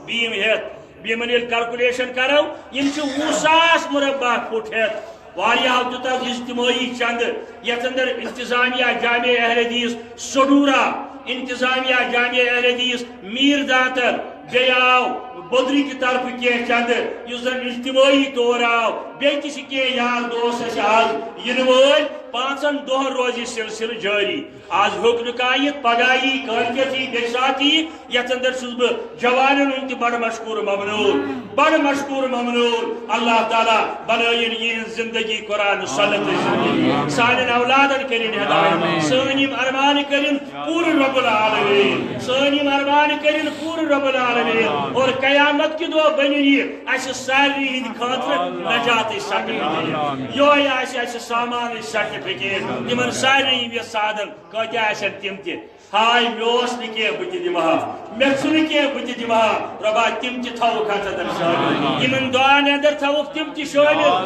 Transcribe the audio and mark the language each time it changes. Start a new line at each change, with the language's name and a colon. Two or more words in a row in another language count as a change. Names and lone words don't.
Kashmiri: بیٖم ہیتھ بیٖمن ییٚلہِ کلکولیشن کرو یم چھِ 20,000 مربع فٹ ہیتھ واریاہو دیُت اتھ اجتماعی چند یتھ اندر انتظامیہ جامع اہل حدیث سڈورا انتظامیہ جامع اہل حدیث میر داتر بیٚیہِ آو بدری
Urdu: کی طرف
Kashmiri: کینٛہہ چند یُس زن اجتماعی طور آو بیٚیہِ تہِ چھِ کینٛہہ یار دوس اسہِ آز یِنہٕ وٲلۍ 5 دۄہن روزِ یہِ سلسلہٕ جٲری آز ہیوٚک نہٕ کانٛہہ یِتھ پگاہ یی کٲلکیتھ یی بیٚیہِ ساتہٕ یی یتھ اندر چھُس بہٕ جوانن ہُنٛد تہِ بڑٕ مشکوٗر ممنون اللہ تعالیٰ بنٲیِن یِہنٛز زندگی قرآن سنت سانٮ۪ن اولادن کٔرِنۍ ہدایت سٲنۍ یِم ارمانہٕ کٔرِنۍ پوٗرٕ
Arabic: رب العالمین
Kashmiri: سٲنۍ یِم ارمانہٕ کٔرِنۍ پوٗرٕ
Arabic: رب العالمین
Kashmiri: اور قیامت کہِ دۄہ بنِن یہِ اسہِ سارنٕے ہٕنٛدِ خٲطرٕ نجاتٕچ سرٹِفکیٹ یہوے آسہِ اسہِ سامانٕچ سرٹِفکیٹ تِمن سارنٕے یِم یژھادن کۭتیاہ آسن تِم تہِ ہاے مےٚ اوس نہٕ کینٛہہ بہٕ تہِ دِمہٕ ہا مےٚ چھُ نہٕ کینٛہہ بہٕ تہِ دِمہٕ ہا رۄبا تِم تہِ تھاوُکھ اتھ اندر شٲمِل یِمن دعاین اندر تھاوُکھ تِم تہِ شٲمِل